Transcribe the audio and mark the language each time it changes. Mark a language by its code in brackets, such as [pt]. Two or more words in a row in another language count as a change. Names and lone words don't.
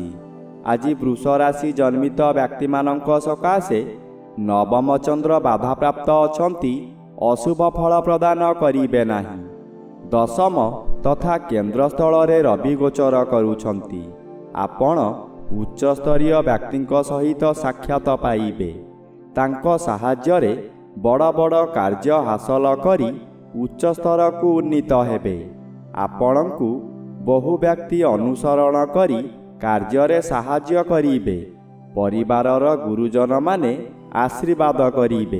[or] ଆଜି ବୃଷ ରାଶି ଜନ୍ମିତ ବ୍ୟକ୍ତି ମାନଙ୍କ ସକାଶେ ନବମ ଚନ୍ଦ୍ର ବାଧା ପ୍ରାପ୍ତ ଅଛନ୍ତି, ଅଶୁଭ ଫଳ ପ୍ରଦାନ କରିବେ ନାହିଁ। ଦଶମ ତଥା କେନ୍ଦ୍ର ସ୍ଥଳ ରେ ରବି ଗୋଚର କରୁଛନ୍ତି। ଆପଣ ଉଚ୍ଚସ୍ତରୀୟ ବ୍ୟକ୍ତି ସହିତ ସାକ୍ଷାତ ପାଇବେ। ତାଙ୍କ ସାହାଯ୍ୟରେ ବଡ଼ ବଡ଼ କାର୍ଯ୍ୟ ହାସଲ କରି ଉଚ୍ଚ ସ୍ତରକୁ ଉନ୍ନୀତ ହେବେ। ଆପଣଙ୍କୁ ବହୁ ବ୍ୟକ୍ତି ଅନୁସରଣ କରି କାର୍ଯ୍ୟରେ ସାହାଯ୍ୟ କରିବେ। ପରିବାରର ଗୁରୁଜନମାନେ ଆଶୀର୍ବାଦ କରିବେ।